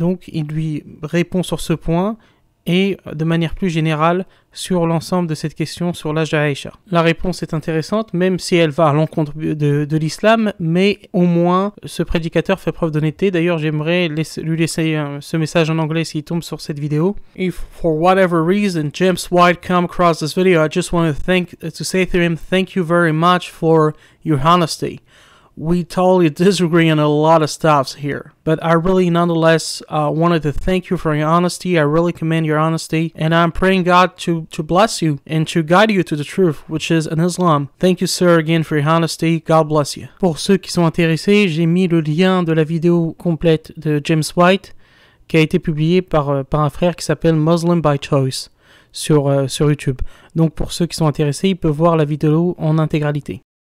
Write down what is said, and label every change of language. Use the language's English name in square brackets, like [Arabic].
[French] Donc il lui répond sur ce point et de manière plus générale sur l'ensemble de cette question sur l'âge d'Aïcha. La réponse est intéressante, même si elle va à l'encontre de l'islam, mais au moins ce prédicateur fait preuve d'honnêteté. D'ailleurs, j'aimerais lui laisser ce message en anglais s'il tombe sur cette vidéo. [English] If for whatever reason James White come across this video, I just want to say to him, thank you very much for your honesty. We totally disagree on a lot of stuff here, but I really nonetheless wanted to thank you for your honesty. I really commend your honesty, and I'm praying God to bless you and to guide you to the truth, which is in Islam. Thank you, sir, again for your honesty. God bless you. [French] Pour ceux qui sont intéressés, j'ai mis le lien de la vidéo complète de James White qui a été publiée par un frère qui s'appelle Muslim by Choice sur YouTube. Donc pour ceux qui sont intéressés, ils peuvent voir la vidéo en intégralité.